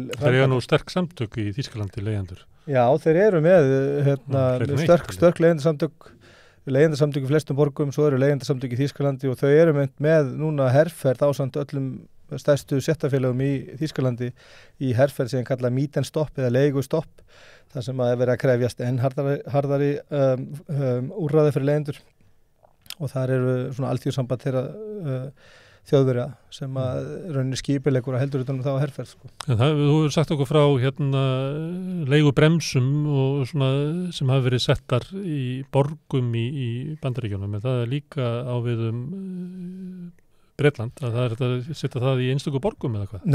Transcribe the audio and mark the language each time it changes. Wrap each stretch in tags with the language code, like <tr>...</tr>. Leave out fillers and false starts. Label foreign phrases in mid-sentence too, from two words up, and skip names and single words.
<is>Það eru nú sterk samtök í Þýskalandi leigjendur. Já, þeir eru með sterk leigjendasamtök leigjendasamtök í flestum borgum, svo eru leigjendasamtök í Þýskalandi og þau eru með núna herferð ásamt öllum stærstu séttarfélögum í Þýskalandi í herferð sem kallað</is> <en>meet and stop</en> <is>eða leigustopp, þar sem að vera að krefjast enn harðari úrræði fyrir leigjendur og þar eru svona alþjóðsamband þeirra Þjóðverja sem að rauninni skipilegur að heldur utan þá herferð sko. En þú hefur sagt okkur frá leigubremsum og svona sem hafa verið settar í borgum í Bandaríkjunum, en það líka á við Bretland, að það að setja það í einstöku borgum eða hvað?</is>